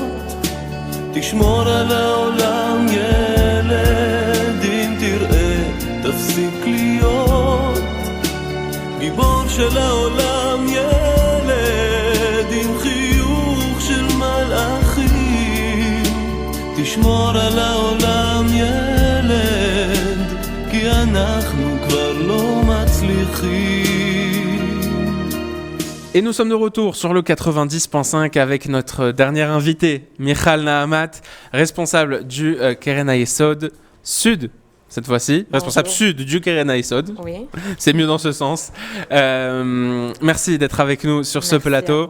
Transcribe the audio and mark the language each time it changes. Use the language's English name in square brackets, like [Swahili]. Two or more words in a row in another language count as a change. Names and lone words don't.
[Hebrew] תשמור על העולם ילד, אם תראה תפסיק להיות גיבור של העולם ילד, עם חיוך של מלאכים. תשמור על העולם ילד, כי אנחנו כבר לא מצליחים. [French] Et nous sommes de retour sur le 90.5 avec notre dernier invité, Michal Nahamat, responsable du Keren HaYesod Sud, cette fois-ci, responsable Sud du Keren HaYesod. Oui. C'est mieux dans ce sens. Merci d'être avec nous sur ce plateau.